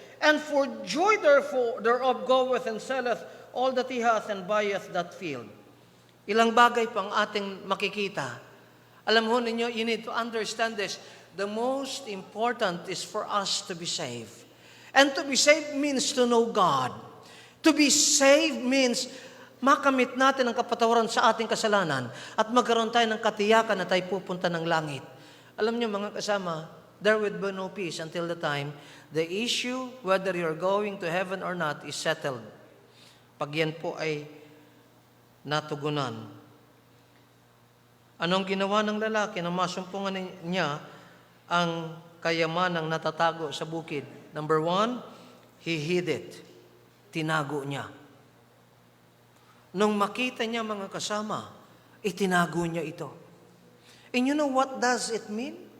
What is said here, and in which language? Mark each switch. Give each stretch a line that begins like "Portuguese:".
English: and for joy therefore thereof goeth and selleth all that he hath and buyeth that field.
Filipino: Ilang bagay pang ating makikita. Alam ho ninyo,
English: you need to understand this. The most important is for us to be saved. And to be saved means to know God. To be saved means
Filipino: makamit natin ang kapatawaran sa ating kasalanan at magkaroon tayo ng katiyakan na tayo pupunta ng langit. Alam niyo mga kasama,
English: there will be no peace until the time the issue whether you're going to heaven or not is settled.
Filipino: Pag yan po ay natugunan. Anong ginawa ng lalaki na masumpungan niya ang kayamanang natatago sa bukid?
English: Number 1, he hid it.
Filipino: Tinago niya. Nung makita niya mga kasama, itinago niya ito.
English: And you know what does it mean?